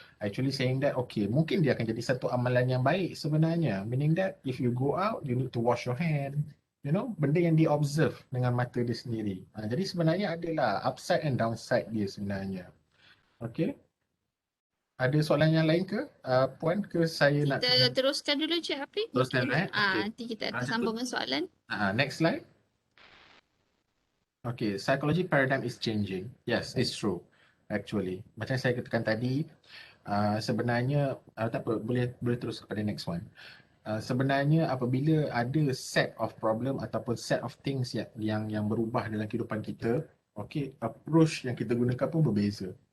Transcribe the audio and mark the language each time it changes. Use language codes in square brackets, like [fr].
[en] Actually saying that, [ms] okay, mungkin dia akan jadi satu amalan yang baik sebenarnya. [en] Meaning that if you go out, you need to wash your hand. [ms] Benda yang di-observe dengan mata dia sendiri. Jadi sebenarnya adalah [en] upside and downside [ms] dia sebenarnya. Okay. Ada soalan yang lain ke? Puan ke saya nak... Kita teruskan dulu Cik Afiq. Teruskan okay. Nanti kita akan sambung dengan soalan. [en] Next slide. Okay, psychology paradigm is changing. Yes, it's true. actually. [ms] Macam saya katakan tadi, sebenarnya tak apa, boleh terus kepada [en] next one. [ms] Sebenarnya apabila ada [en] set of problem [ms] ataupun [en] set of things [ms] yang berubah dalam kehidupan kita, okay, approach yang kita gunakan pun berbeza.